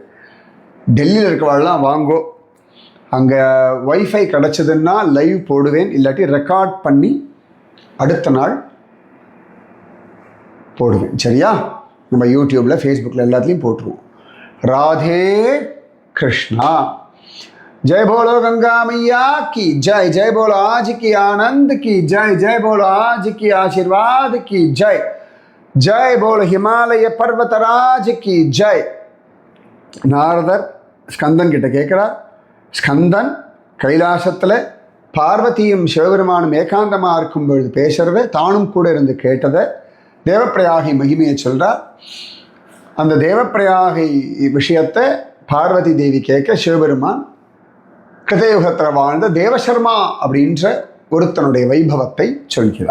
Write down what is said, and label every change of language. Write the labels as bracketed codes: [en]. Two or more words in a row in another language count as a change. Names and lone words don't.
[ta] டெல்லியில் இருக்கவாள்லாம் வாங்கோ. அங்கே வைஃபை கிடச்சதுன்னா லைவ் போடுவேன், இல்லாட்டி ரெக்கார்ட் பண்ணி அடுத்த நாள் போடுவேன். சரியா? நம்ம யூடியூப்பில், ஃபேஸ்புக்கில் எல்லாத்துலேயும் போட்டுருவோம். ராதே கிருஷ்ணா. [hi] जय बोलो गंगा मैया की जय. जय बोलो आज की आनंद की जय. जय बोलो आज की आशीर्वाद की जय. जय बोलो हिमालय पर्वतराज की जय. [ta] நாரதர் ஸ்கந்தன் கிட்ட கேட்கிறார். ஸ்கந்தன் கைலாசத்தில் பார்வதியும் சிவபெருமானும் ஏகாந்தமாக இருக்கும் பொழுது பேசுறத தானும் கூட இருந்து கேட்டதை தேவப்பிரயாகை மகிமையை சொல்றார். அந்த தேவப்பிரயாகை விஷயத்தை பார்வதி தேவி கேட்க சிவபெருமான் கிருதயுகத்தில் வாழ்ந்த தேவசர்மா அப்படின்ற ஒருத்தனுடைய வைபவத்தை சொல்கிறார்.